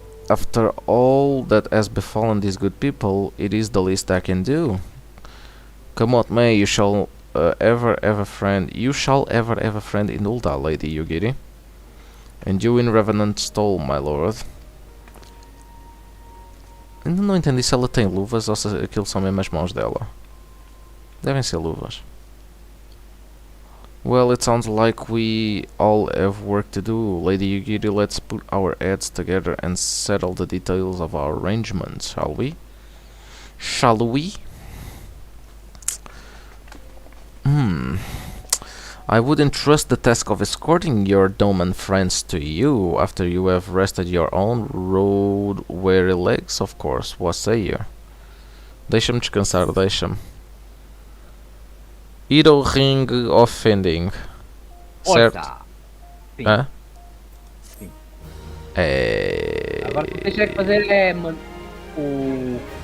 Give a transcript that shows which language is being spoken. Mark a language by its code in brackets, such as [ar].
[en] After all that has befallen these good people, it is the least I can do. Come what may, you shall ever have a friend in Ulda, Lady Yugiri. And you in Revenant's Toll, my lord. [pt] Ainda não entendi se ela tem luvas ou se aquilo são mesmo as mãos dela. Devem ser luvas. [en] Well, it sounds like we all have work to do. Lady Yugiri, let's put our heads together and settle the details of our arrangements, shall we? Shall we? I would entrust the task of escorting your Doman friends to you after you have rested your own road-weary legs, of course. What say you? [pt] Deixa-me descansar, deixa-me. Ir ao ringue offending. Certo? Sim. Hã? Sim. É... Agora o que tens que fazer é o...